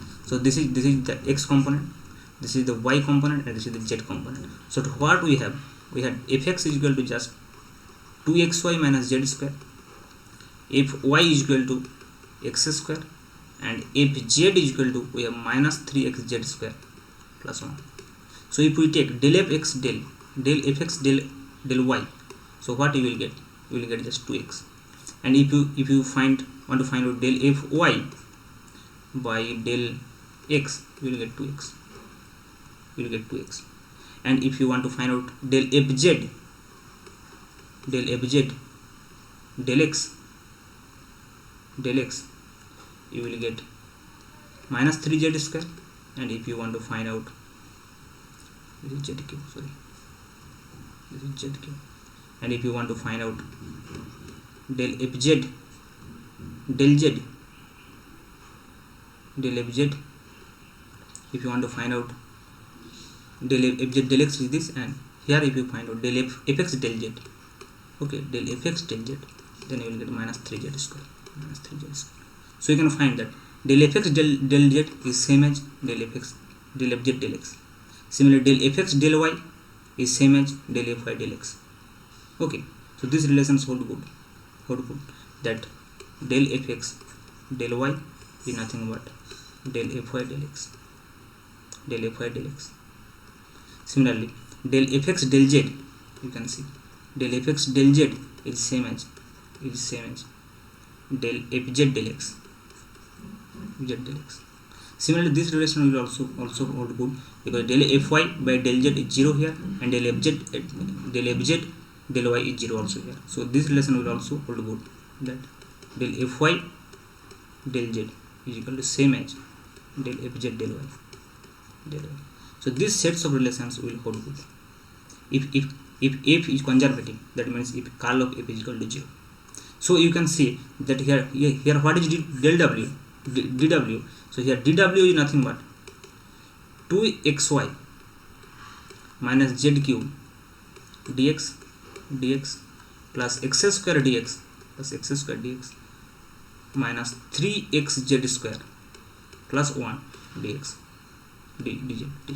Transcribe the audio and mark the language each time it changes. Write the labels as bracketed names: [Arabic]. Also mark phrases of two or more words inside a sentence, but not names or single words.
[English] So this is the x component, this is the y component, and this is the z component. So to what we have fx is equal to just 2xy minus z square, fy is equal to x square, and fz is equal to, we have minus 3xz square plus 1. So if we take del fx del y, so what you will get? You will get just 2x. And if you want to find out del fy by del x, you will get 2x. And if you want to find out del fz del x, you will get minus 3z square. And if you want to find out, this is z cube, and if you want to find out del fz del z, if you want to find out del fz del x is this, and here if you find out del fx del z, okay, del fx del z, then you will get minus 3z square. So you can find that del fx del z is same as del fz del x. Similarly, del fx del y is same as del fy del x. Okay, so these relations hold good. That del fx del y is nothing but del fy del x. Similarly, del fx del z, you can see del fx del z is same as del fz del x. Similarly, this relation will also hold good, because del fy by del z is 0 here, and del fz del y is 0 also here. So this relation will also hold good, that del fy del z is equal to same as del fz del y. So these sets of relations will hold good if f is conservative. That means if curl of f is equal to 0. So you can see that here what is del w, dw. So here dw is nothing but 2xy minus z cube dx plus x square dx minus 3xz square plus 1 dx dz.